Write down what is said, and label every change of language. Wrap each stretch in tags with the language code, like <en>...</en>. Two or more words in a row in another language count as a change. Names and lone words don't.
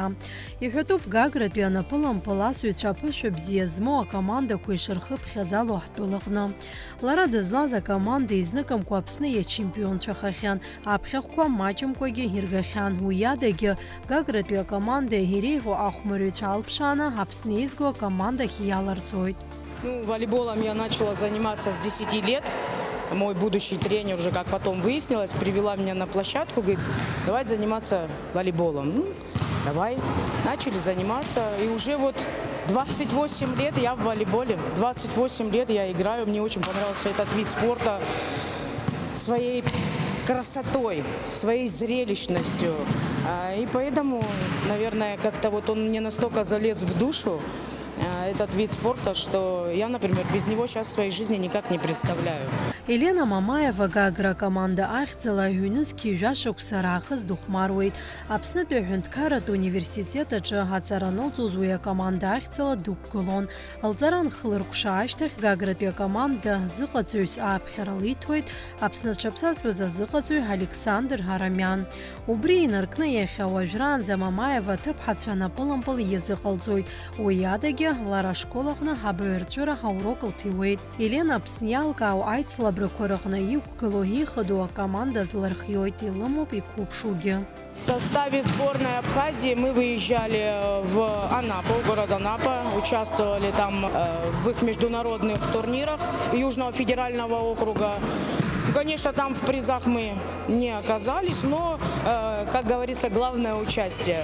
<ab>Иҳәатәуп Гагратәи анапылампыласыҩцәа аԥышәа бзиа змоу акомандақәа ишырхыԥхьаӡало ҳтәылаҟны. Лара дызлаз акоманда изныкымкәа Аԥсны иачемпионцәахахьан, аԥхьахәқәа маҷымкәагьы иргахьан. Уи адагьы Гагратәи акоманда иреиӷьу ахәмарыҩцәа алԥшааны Аԥсны изго акомандахь иаларҵоит.</ab> <ru>Волейболом я начала заниматься с 10 лет. Мой будущий тренер, уже как потом выяснилось, привела меня на площадку, говорит, давай заниматься волейболом. Давай. Начали заниматься. И уже вот 28 лет я в волейболе. 28 лет я играю. Мне очень понравился этот вид спорта своей красотой, своей зрелищностью. И поэтому, наверное, как-то вот он мне настолько залез в душу, этот вид спорта, что я, например, без него сейчас в своей жизни никак не представляю.</ru> <ab>Елена Мамаева Гагра команда ахьӡала ҩнызқьи жәашықәса раахыс дыхәмаруеит. Аԥснытәи аҳәынҭқарратә университет аҿы аҵара анылҵоз уи акоманда ахьӡала дықәгылон. Лҵара нхлыркәша ашьҭахь Гагратәи акоманда зыҟаҵаҩыс ааԥхьара лиҭоит Аԥсны зҽаԥсазтәыз азыҟаҵаҩ Александр Ҳарамиан. Убри инаркны иахьа уажәраанӡа Мамаева аҭыԥҳацәа анапылампыл иазыҟалҵоит. Уи адагьы лара ашколаҟны ҳабаҩрҵәыра ҳаурок лҭиуеит. Елена Аԥсны иалкаау аицлабрақәа рыҟны иқәгыло ихадоу акоманда злархиоит, илымоуп иқәыԥшугьы.</ab> <ru>В составе сборной Абхазии мы выезжали в Анапу, город Анапа, участвовали там в их международных турнирах Южного федерального округа. Конечно, там в призах мы не оказались, но, как говорится, главное участие.</ru>